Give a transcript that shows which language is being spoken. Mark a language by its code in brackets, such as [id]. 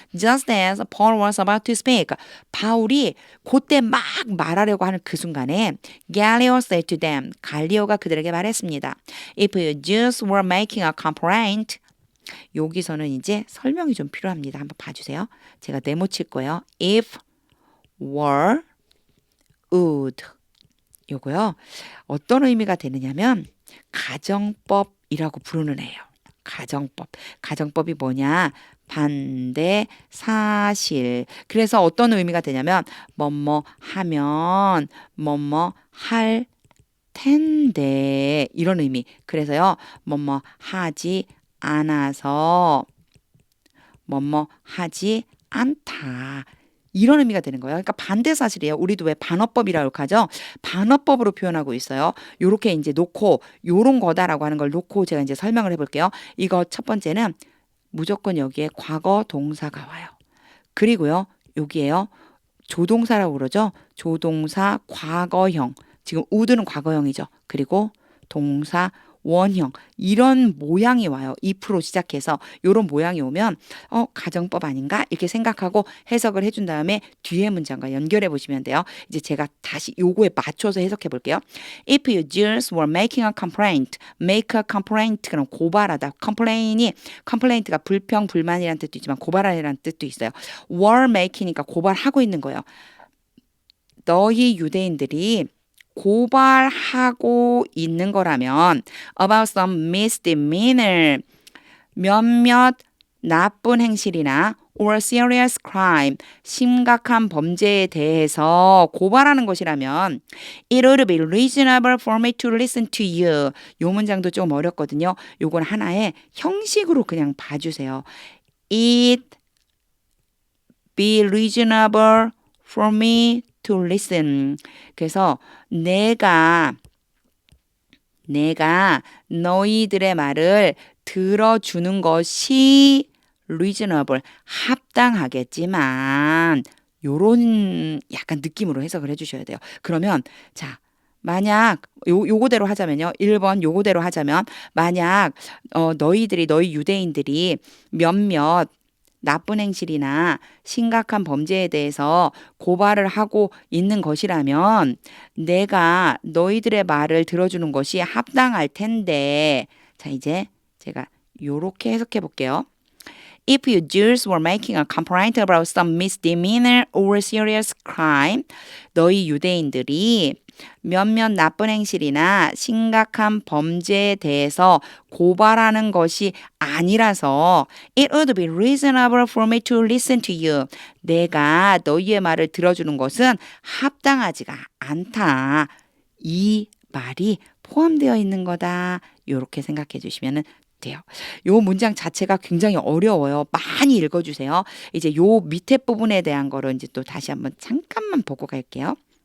[en] just as Paul was about to speak. [ko] 바울이 그때 막 말하려고 하는 그 순간에 [en] Gallio said to them. [ko] 갈리오가 그들에게 말했습니다. [en] If you Jews were making a complaint [ko] 여기서는 이제 설명이 좀 필요합니다. 한번 봐주세요. 제가 네모 칠 거예요. [en] If were would 요거요. [ko] 어떤 의미가 되느냐면 가정법이라고 부르는 애예요. 가정법. 가정법이 뭐냐? 반대 사실. 그래서 어떤 의미가 되냐면 뭐뭐 하면 뭐뭐 할 텐데 이런 의미. 그래서요. 뭐뭐 하지 않아서 뭐뭐 하지 않다. 이런 의미가 되는 거예요. 그러니까 반대 사실이에요. 우리도 왜 반어법이라고 하죠? 반어법으로 표현하고 있어요. 요렇게 이제 놓고 요런 거다라고 하는 걸 놓고 제가 이제 설명을 해볼게요. 이거 첫 번째는 무조건 여기에 과거 동사가 와요. 그리고요. 여기에요. 조동사라고 그러죠. 조동사 과거형. 지금 would는 과거형이죠. 그리고 동사 원형 이런 모양이 와요. if로 시작해서 이런 모양이 오면 가정법 아닌가 이렇게 생각하고 해석을 해준 다음에 뒤에 문장과 연결해 보시면 돼요. 이제 제가 다시 요거에 맞춰서 해석해 볼게요. [en] If you Jews were making a complaint, make a complaint [ko] 그럼 고발하다. complaint가 불평 불만이라는 뜻도 있지만 고발하라는 뜻도 있어요. were making이니까 고발하고 있는 거예요. 너희 유대인들이 고발하고 있는 거라면 [en] about some misdemeanor [ko] 몇몇 나쁜 행실이나 [en] or serious crime [ko] 심각한 범죄에 대해서 고발하는 것이라면 [en] it would be reasonable for me to listen to you. [ko] 요 문장도 좀 어렵거든요. 요건 하나의 형식으로 그냥 봐주세요. [en] It be reasonable for me to listen. [ko] 그래서 내가 너희들의 말을 들어주는 것이 reasonable, 합당하겠지만 요런 약간 느낌으로 해석을 해주셔야 돼요. 그러면 자 만약 요거대로 하자면요. 1번 요거대로 하자면 만약 너희 유대인들이 몇몇 나쁜 행실이나 심각한 범죄에 대해서 고발을 하고 있는 것이라면 내가 너희들의 말을 들어주는 것이 합당할 텐데 자 이제 제가 요렇게 해석해 볼게요. [en] If you Jews were making a complaint about some misdemeanor or serious crime [ko] 너희 유대인들이 몇몇 나쁜 행실이나 심각한 범죄에 대해서 고발하는 것이 아니라서 [en] It would be reasonable for me to listen to you. [ko] 내가 너희의 말을 들어주는 것은 합당하지가 않다. 이 말이 포함되어 있는 거다. 이렇게 생각해 주시면 돼요. 요 문장 자체가 굉장히 어려워요. 많이 읽어주세요. 이제 요 밑에 부분에 대한 거를 이제 또 다시 한번 잠깐만 보고 갈게요.